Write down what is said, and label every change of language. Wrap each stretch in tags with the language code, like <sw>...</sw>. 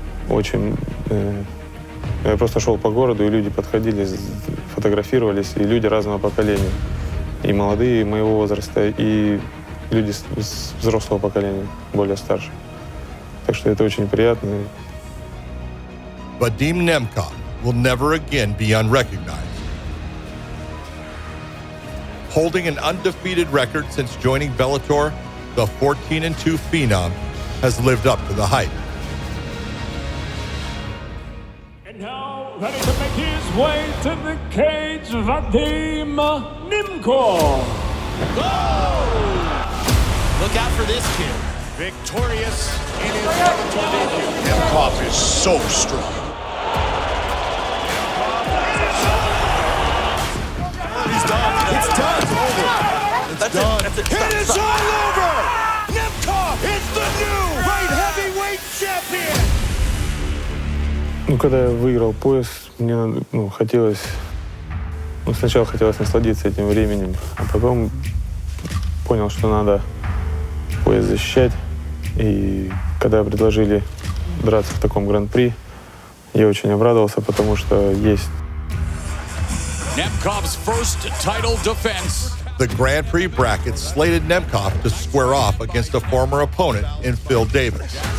<ru>Очень... Я просто шел по городу, и люди подходили, фотографировались, и люди разного поколения. И молодые моего возраста, и люди с взрослого поколения, более старше. Так что это очень приятно.</ru> <en>Vadim Nemkov will never again be unrecognized. Holding an undefeated record since joining Bellator, the 14-2 Phenom has lived up to the hype. And now, ready to make his way to the cage, Vadim Nemkov. Look out for this kid. Victorious in his Bellator debut. Nemkov is so strong. He's done. It's done. It's over. It's done. It is all over. Nemkov is the new light heavyweight champion.</en> <ru>Ну, когда я выиграл пояс, мне хотелось... сначала хотелось насладиться этим временем, а потом понял, что надо пояс защищать. И когда предложили драться в таком гран-при, я очень обрадовался, потому что есть...</ru> <en>Nemkov's first title defense. The Grand Prix bracket slated Nemkov to square off against a former opponent in Phil Davis.</en>